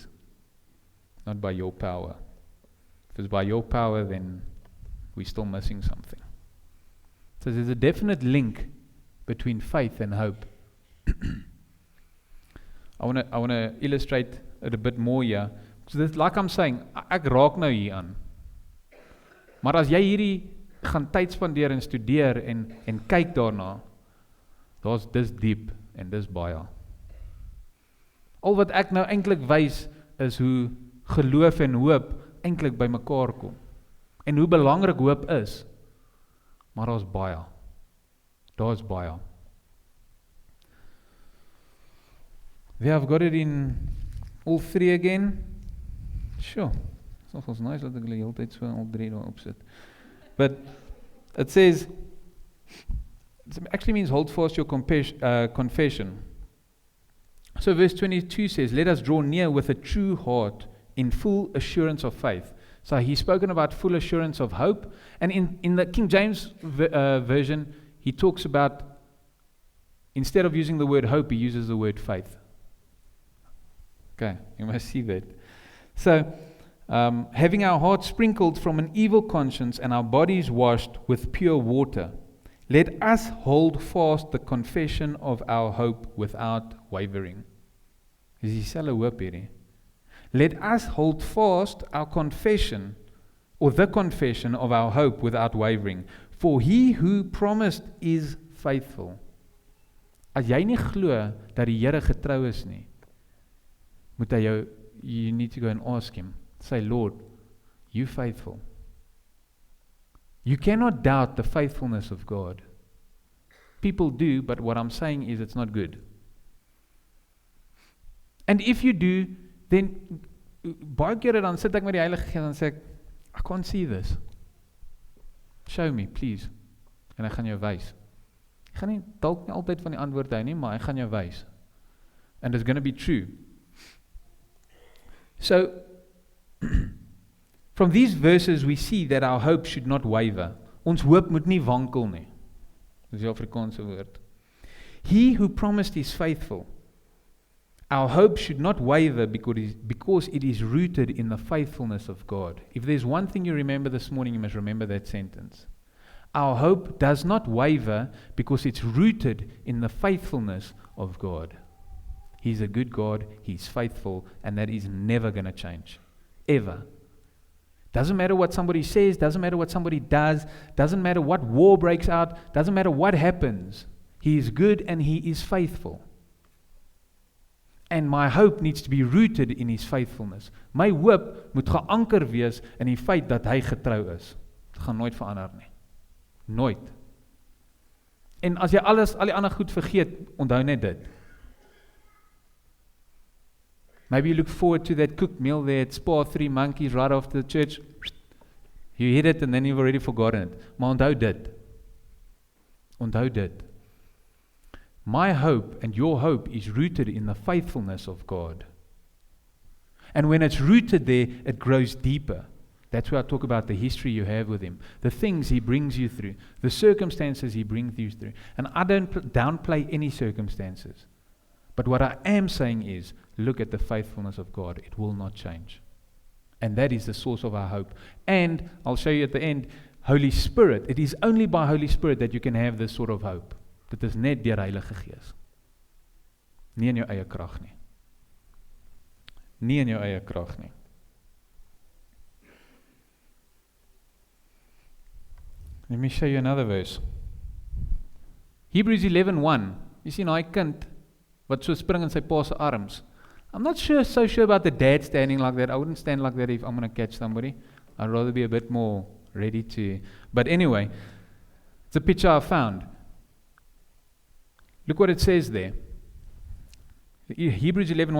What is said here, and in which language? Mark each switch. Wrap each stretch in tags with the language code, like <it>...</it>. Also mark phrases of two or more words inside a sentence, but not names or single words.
<en>Not by your power. If it's by your power, then we're still missing something. So there's a definite link between faith and hope. I want to illustrate it a bit more here. So this, like I'm saying,</en> <af>ek raak nou hier aan. Maar as jy hierdie gaan tyd spandeer en studeer en kyk daarna, dis diep en dis baie. Al wat ek nou eintlik wys is hoe geloof en hoop eintlik by mekaar kom. En hoe belangrik hoop is. Maar daar's baie. Daar's baie.</af> <en>There I've got it in all three again. Sure.</en> <af>It's nogals nice dat ek die hele tyd so al 3 daar op sit.</af> <en>But it says, it actually means hold fast your confession. So verse 22 says, let us draw near with a true heart in full assurance of faith. So he's spoken about full assurance of hope. And in the King James version, he talks about, instead of using the word hope, he uses the word faith. Okay, you must see that. So, having our hearts sprinkled from an evil conscience and our bodies washed with pure water, let us hold fast the confession of our hope without wavering.</en> <af>Dis dieselfde hoop hierdie.</af> <en>Let us hold fast our confession, or the confession of our hope without wavering. For he who promised is faithful.</en> <af>As jy nie glo dat die Here getrou is nie, moet hy jou,</af> <en>you need to go and ask him. Say, Lord, you faithful. You cannot doubt the faithfulness of God. People do, but what I'm saying is it's not good. And if you do, then</en> <af>baie kere dan sit ek met die Heilige Gees en sê ek,</af> <en>I can't see this. Show me, please.</en> <af>En ek gaan jou wys. Ek gaan nie dalk nie altyd van die antwoord hou nie, maar ek gaan jou wys.</af> <en>And it's going to be true. So, from these verses we see that our hope should not waver.</en> <af>Ons hoop moet nie wankel nie. Dis die Afrikaanse woord.</af> <en>He who promised is faithful. Our hope should not waver because it is rooted in the faithfulness of God. If there's one thing you remember this morning, you must remember that sentence. Our hope does not waver because it's rooted in the faithfulness of God. He's a good God, He's faithful, and that is never going to change. Ever. Doesn't matter what somebody says, doesn't matter what somebody does, doesn't matter what war breaks out, doesn't matter what happens. He is good and He is faithful. And my hope needs to be rooted in His faithfulness.</en> <af>My hoop moet geanker wees in die feit dat Hy getrou is. Dit gaan nooit verander nie. Nooit. En as jy al die ander goed vergeet, onthou net dit.</af> <en>Maybe you look forward to that cooked meal there at Spa 3 Monkeys right after the church. You hit it and then you've already forgotten it.</en> <af>Maar onthou dit. Onthou dit.</af> <en>My hope and your hope is rooted in the faithfulness of God. And when it's rooted there, it grows deeper. That's where I talk about the history you have with Him, the things He brings you through, the circumstances He brings you through. And I don't downplay any circumstances. But what I am saying is, look at the faithfulness of God. It will not change. And that is the source of our hope. And I'll show you at the end, Holy Spirit. It is only by Holy Spirit that you can have this sort of hope.</en> <af>Dit is net deur Heilige Gees. Nie in jou eie krag nie. Nie in jou eie krag nie.</af> <en>Let me show you another verse. Hebrews 11:1.</en> <af>You sien daai kind wat so spring in sy pa se arms.</af> <en>I'm not so sure about the dad standing like that. I wouldn't stand like that if I'm going to catch somebody. I'd rather be a bit more ready to. But anyway, it's a picture I found. Look what it says there. Hebrews 11:1.</en>